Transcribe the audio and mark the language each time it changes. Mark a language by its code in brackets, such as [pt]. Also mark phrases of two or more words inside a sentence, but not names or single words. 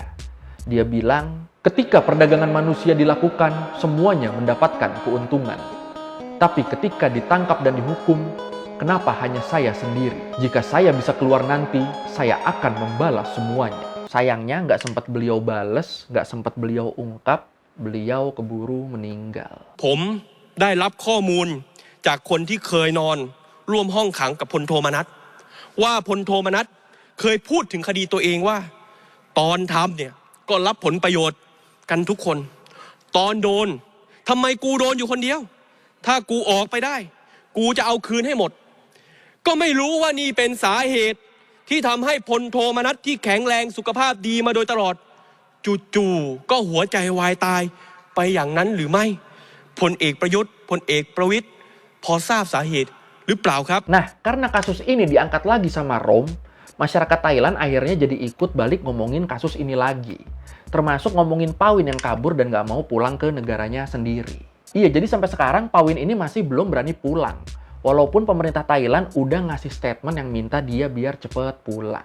[id] Dia bilang, ketika perdagangan manusia dilakukan, semuanya mendapatkan keuntungan. Tapi ketika ditangkap dan dihukum, kenapa hanya saya sendiri? Jika saya bisa keluar nanti, saya akan membalas semuanya. Sayangnya nggak sempat beliau bales, nggak sempat beliau ungkap, beliau keburu meninggal. [th] ผมได้รับข้อมูลจากคนที่เคยนอนร่วมห้องขังกับพลโทมนัสว่าพลโทมนัสเคยพูดถึงคดี ตัวเองว่าตอนทำเนี่ยก็รับผลประโยชน์กันทุกคนตอนโดนทำไมกูโดนอยู่คนเดียวถ้ากูออกไปได้กูจะเอาคืนให้หมดก็ไม่รู้ว่านี่เป็นสาเหตุที่ทำให้พลโทมนัสที่แข็งแรงสุขภาพดีมาโดยตลอดจู่ๆก็หัวใจวายตายไปอย่างนั้นหรือไม่พลเอกประยุทธ์พลเอกประวิตรพอทราบสาเหตุหรือเปล่าครับ [id] Nah, karena kasus ini diangkat lagi sama Rom, masyarakat Thailand akhirnya jadi ikut balik ngomongin kasus ini lagi. Termasuk ngomongin Pauwin yang kabur dan gak mau pulang ke negaranya sendiri. Iya, jadi sampai sekarang Pauwin ini masih belum berani pulang. Walaupun pemerintah Thailand udah ngasih statement yang minta dia biar cepet pulang.